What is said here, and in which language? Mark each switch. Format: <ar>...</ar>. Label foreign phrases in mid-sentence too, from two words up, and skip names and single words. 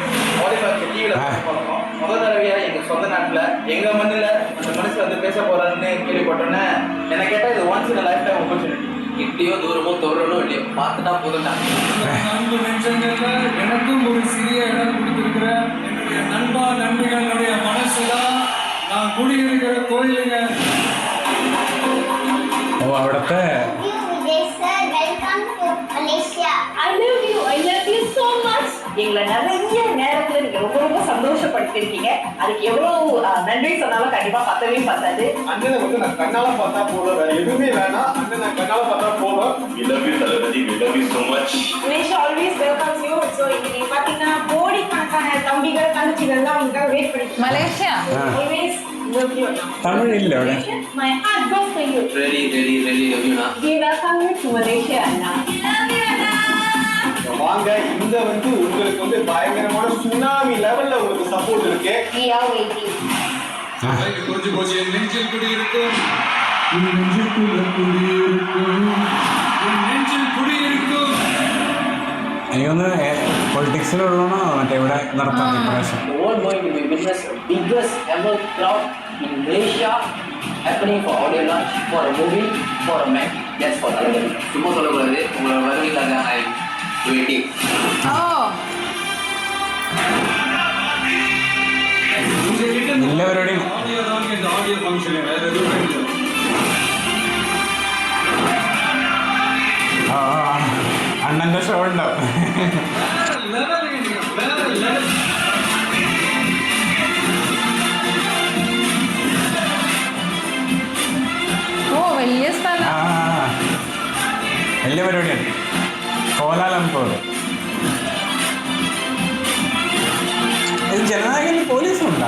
<ta>முதல் தடவையா எங்க சொந்த நாட்டுல எங்க மண்ணுல அந்த மனுஷன் வந்து பேச போறாருன்னு கேள்விப்பட்டோன்னே என்ன கேட்டா இது</ta> <en>once in life time opportunity.</en> <ta>இப்படியோ தூரமோ தொடரணும் இல்லையோ பார்த்துட்டா போதும். அன்பு நெஞ்சங்கள்ல எனக்கும் ஒரு சிறிய இடம் கொடுத்திருக்கிற என்னுடைய நண்பா நண்பிகளுடைய மனசுதான் நான் குடியிருக்கிற கோயிலுங்க.</ta> <ml>ഓ അവിടുത്തെ</ml> <en>I love you so much.</en> <ta>எங்களை நிறைய நேரத்துல நீங்க ரொம்ப ரொம்ப சந்தோஷப்படுத்திருக்கீங்க. அதுக்கு எவ்வளவு நன்றி சொன்னாலும் கண்டிப்பா பத்தவே பத்தாது. அண்ணனை வந்து நான் கண்ணால பார்த்தா போதும், வேற எதுவுமே வேணாம். அண்ணன் நான் கண்ணால பார்த்தா போதும்.</ta> <en>We love you தளபதி, we love you so much. Wish always welcomes you.</en> <ta>So இன்னைக்கு பாத்தீங்கன்னா கோடிக்கணக்கான தம்பிகள் தங்கச்சிகள்லாம் உங்களுக்காக வெயிட் பண்ணிட்டு</ta> <ml>മലേഷ്യ.</ml> <en>always love you.</en> <ml>തമിഴില്ല അവിടെ.</ml> <en>My heart goes for you.</en> <ta>ரெடி ரெடி ரெடி ரவினா.</ta> <en>We welcome you to Malaysia, Anna.</en> <ta>வாங்க, இந்த வந்து உங்களுக்கு வந்து பயங்கரமான</ta> <en>tsunami level</en> <ta>உங்களுக்கு சப்போர்ட் இருக்கு.</ta> <en>We are waiting.</en> <ta>கொஞ்சம் கொஞ்சம் என் நெஞ்சில் குடியிருக்கும், என் நெஞ்சுக்குள்ள குடியிருக்கும், என் நெஞ்சில் குடியிருக்கும்.</ta> <ml>എനിക്കൊന്ന് പൊളിറ്റിക്സിലുള്ളതാണോ മറ്റേ ഇവിടെ നടത്താൻ ഇപ്രാവശ്യം?</ml> <en>The world going to be witness biggest ever crowd in Malaysia happening for audio launch for a movie for a man. That's for</en> <ta>தளபதி. சும்மா சொல்லக்கூடாது, உங்களோட வருகைக்காக</ta> <en>I waiting.</en> <ml>ഓ എല്ലാ പരിപാടിയും</ml> <ta>ஆடியோ தான் இந்த</ta> <en>audio function,</en> <ta>வேற எதுவும் இல்லை.</ta> <ml>അണ്ണന്റെ ഷോ ഉണ്ടാവും.</ml> <ta>வேற level, வேற level.</ta> <ml>ഓ വലിയ സ്ഥലം. വലിയ പരിപാടിയാണ്. കോലാലംപൂർ. ഇത് ജനനായകനിൽ പോലീസും ഉണ്ടാ?</ml>